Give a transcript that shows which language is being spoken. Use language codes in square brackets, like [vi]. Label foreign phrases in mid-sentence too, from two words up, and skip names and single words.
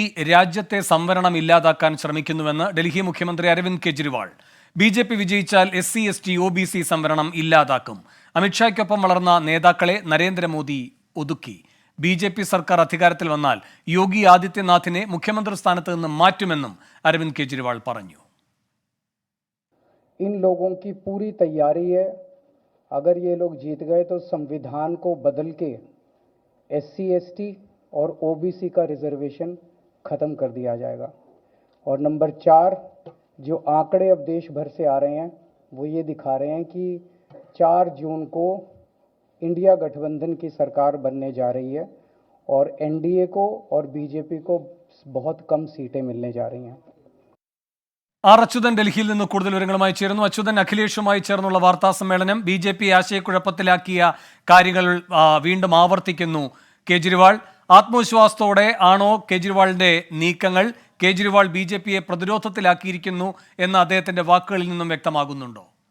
[ml] രാജ്യത്തെ സംവരണം ഇല്ലാതാക്കാൻ ശ്രമിക്കുന്നുവെന്ന് ഡൽഹി മുഖ്യമന്ത്രി അരവിന്ദ് കെജ്രിവാൾ. ബി.ജെ.പി. വിജയിച്ചാൽ SC, ST, OBC സംവരണം ഇല്ലാതാക്കും. അമിത്ഷായ്ക്കൊപ്പം വളർന്ന നേതാക്കളെ നരേന്ദ്രമോദി ഒതുക്കി. ബി.ജെ.പി. സർക്കാർ അധികാരത്തിൽ വന്നാൽ യോഗി ആദിത്യനാഥിനെ മുഖ്യമന്ത്രി സ്ഥാനത്ത് നിന്ന് മാറ്റുമെന്നും അരവിന്ദ് കെജ്രിവാൾ പറഞ്ഞു. [hi] इन लोगों की पूरी तैयारी है. अगर ये लोग जीत गए तो संविधान को बदल के SC, ST और OBC का रिजर्वेशन ख़त्म कर दिया जाएगा. और नंबर 4, जो आंकड़े अब देश भर से आ रहे हैं वो ये दिखा रहे हैं कि 4 जून को इंडिया गठबंधन की सरकार बनने जा रही है और NDA को और BJP को बहुत कम सीटें मिलने जा रही हैं. [ml] ആർ അച്യുതൻ ഡൽഹിയിൽ നിന്ന് കൂടുതൽ വിവരങ്ങളുമായി ചേരുന്നു. അച്യുതൻ, അഖിലേഷുമായി ചേർന്നുള്ള വാർത്താ സമ്മേളനം ബി.ജെ.പി. ആശയക്കുഴപ്പത്തിലാക്കിയ കാര്യങ്ങൾ വീണ്ടും ആവർത്തിക്കുന്നു കേജ്രിവാൾ. ആത്മവിശ്വാസത്തോടെ ആണോ കേജ്രിവാളിന്റെ നീക്കങ്ങൾ? കേജ്രിവാൾ ബി.ജെ.പിയെ പ്രതിരോധത്തിലാക്കിയിരിക്കുന്നു എന്ന് അദ്ദേഹത്തിന്റെ വാക്കുകളിൽ നിന്നും വ്യക്തമാകുന്നുണ്ടോ?